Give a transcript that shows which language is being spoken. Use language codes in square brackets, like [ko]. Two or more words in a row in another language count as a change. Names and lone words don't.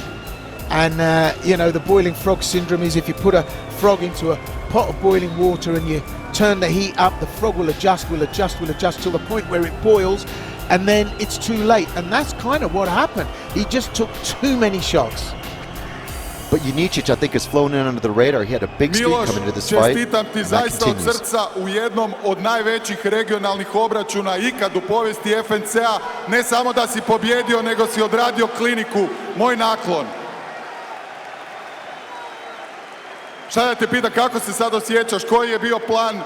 [en] And you know, the boiling frog syndrome is if you put a frog into a pot of boiling water and you turn the heat up, the frog will adjust till the point where it boils, and then it's too late. And that's kind of what happened. He just took too many shots. But Janičić, I think, has flown in under the radar. He had a big streak Miloš, coming into this fight. [bs] čestitam ti [en] and that [bs] zaista od [en] continues. [bs] srca u jednom od najvećih regionalnih obračuna ikad u povijesti FNC-a. Ne samo da si pobjedio, nego si odradio kliniku. Moj naklon. Šta da te pita, kako se sad osjećaš, koji je bio plan?